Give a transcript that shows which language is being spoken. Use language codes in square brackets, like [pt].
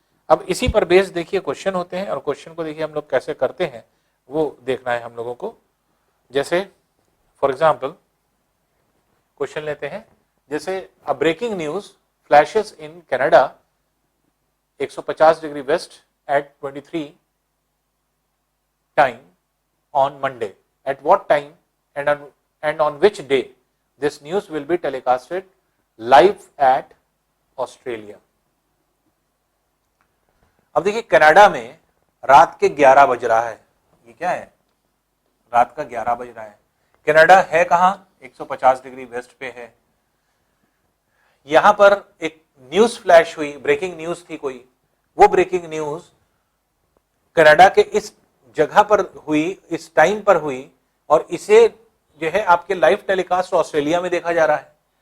[hi] अब इसी पर बेस देखिए क्वेश्चन होते हैं, और क्वेश्चन को देखिए हम लोग कैसे करते हैं वो देखना है हम लोगों को। जैसे फॉर एग्जाम्पल क्वेश्चन लेते हैं, जैसे [en] A breaking news flashes in Canada 150 degree west at 23 time on Monday. At what time and on which day this news will be telecasted live at Australia? [hi] अब देखिए कनाडा में रात के 11 बज रहा है, ये क्या है, रात का 11 बज रहा है। कनाडा है कहां, 150 डिग्री वेस्ट पे है। यहां पर एक न्यूज फ्लैश हुई, ब्रेकिंग न्यूज थी कोई, वो ब्रेकिंग न्यूज कनाडा के इस जगह पर हुई, इस टाइम पर हुई, और इसे जो है आपके लाइव टेलीकास्ट ऑस्ट्रेलिया में देखा जा रहा है।